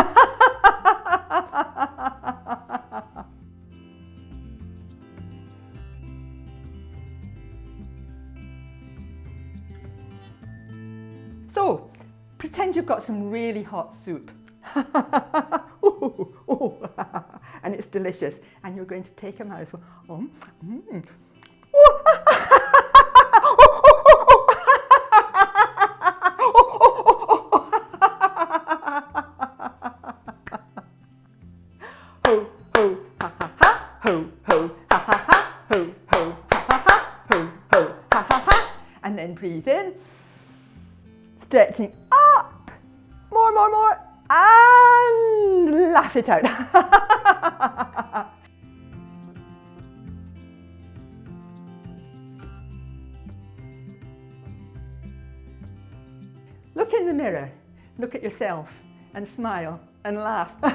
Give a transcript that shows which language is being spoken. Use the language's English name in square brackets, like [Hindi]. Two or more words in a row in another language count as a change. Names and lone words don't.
[English] So, pretend you've got some really hot soup. And it's delicious, and you're going to take a mouthful. Ho, ho, ha ha ha, ho, ho, ha ha ha, ho, ho, ha ha ha, ho, ho, ha ha ha. And then breathe in, stretching up, more, and laugh it out. Look in the mirror, look at yourself, and smile, and laugh.